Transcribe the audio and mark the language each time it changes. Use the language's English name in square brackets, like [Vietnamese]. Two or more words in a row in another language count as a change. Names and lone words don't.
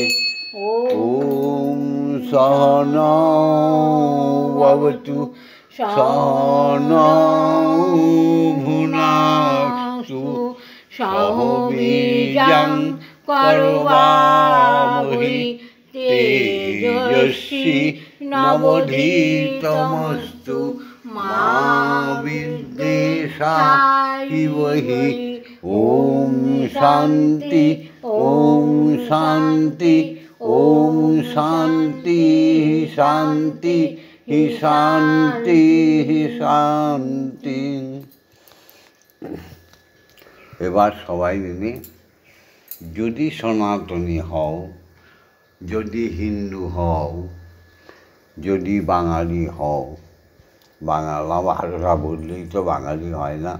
[Sanskrit] ওম সহনা ভবতু সহনৌ ভুনাস্তু সহ বীর্যং করবাবহি তেজস্বী নবধীতমস্তু মা বিদ্বেষায়। ওম শান্তি ওম শান্তি ওম শান্তি শান্তি শান্তি শান্তি। [Bangla] এবার সবাই মিলে যদি সনাতনী হও, যদি হিন্দু হও, যদি বাঙালি হও, বাংলা ভাষা বললেই তো বাঙালি হয় না।